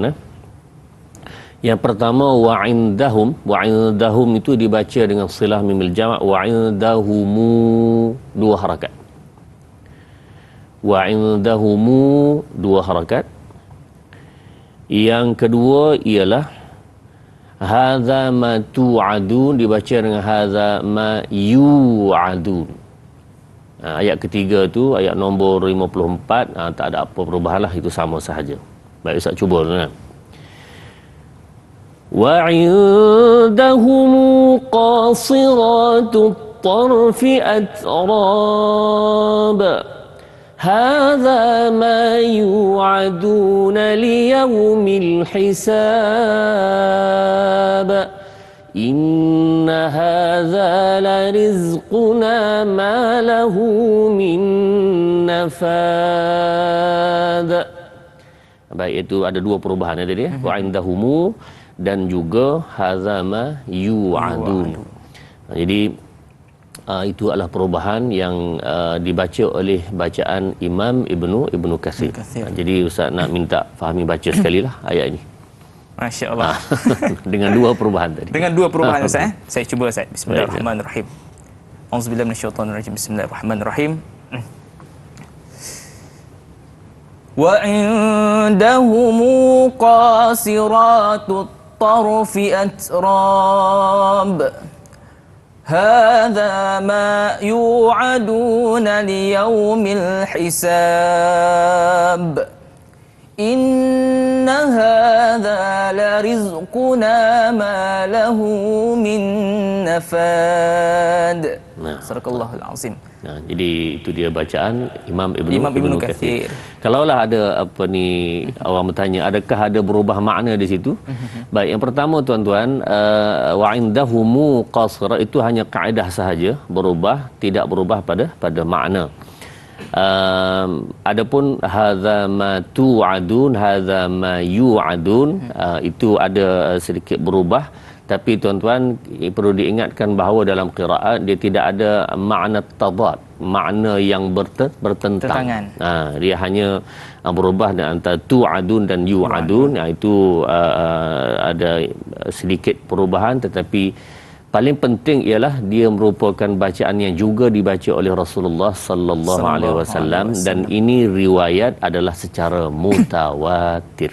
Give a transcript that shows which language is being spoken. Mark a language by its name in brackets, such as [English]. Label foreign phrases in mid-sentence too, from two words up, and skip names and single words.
[Malay] Yang pertama, wa'indahum itu dibaca dengan [Arabic] صلة ميم الجمع', [Malay] wa'indahumu 2 harakat. Wa'indahumu 2 harakat. Yang kedua ialah [Arabic] هذا ما توعدون [Malay] dibaca dengan [Arabic] هذا ما يوعدون. [Malay] Ayat ketiga tu, ayat nombor 54, tak ada apa perubahan lah, itu sama sahaja. Baik, Ustaz cuba dulu kan. [Arabic] وَعِندَهُمْ قَاصِرَاتُ الطَّرْفِ أَتْرَابٌ هَذَا مَا يُوعَدُونَ لِيَوْمِ الْحِسَابِ إِنَّ هَذَا لَرِزْقُنَا مَا لَهُ مِنْ نَفَادٍ. [Malay] Baik, itu ada 2 perubahan tadi ya. وَعِندَهُمُ dan juga [Arabic] هذا ما يوعدون. [Malay] Jadi itu adalah perubahan yang dibaca oleh bacaan Imam Ibnu Katsir. Jadi Ustaz nak minta Fahmi baca sekali lah ayat ini. [Arabic] ما شاء الله. [Malay] Dengan 2 perubahan tadi. Dengan 2 perubahan Ustaz. Saya cuba Ustaz. [Arabic] بسم الله الرحمن الرحيم. أعوذ بالله من الشيطان الرجيم. بسم الله الرحمن الرحيم. وَعِندَهُمْ قَاصِرَاتُ الطَّرْفِ أَتْرَابٌ هَذَا مَا يُوعَدُونَ لِيَوْمِ الْحِسَابِ إِنَّ هَذَا لَرِزْقُنَا مَا لَهُ مِنْ نَفَادٍ. صدق الله العظيم. [Malay] Jadi itu dia bacaan Imam Ibnu Katsir. Katsir. Kalaulah ada orang bertanya, adakah ada berubah makna di situ? Baik, yang pertama tuan-tuan, [Arabic] وعندهم قاصرات [Malay] itu hanya kaedah sahaja, tidak berubah pada makna. Adapun [Arabic] هذا ما توعدون، هذا ما يوعدون, [Malay] itu ada sedikit berubah. Tapi tuan-tuan perlu diingatkan bahawa dalam qiraat dia tidak ada makna tadad, makna yang bertentang. Dia hanya berubah antara tu'adun dan yu'adun. Itu ada sedikit perubahan, tetapi paling penting ialah dia merupakan bacaan yang juga dibaca oleh Rasulullah [Arabic] صلى الله عليه وسلم, [Malay] dan ini riwayat adalah secara mutawatir.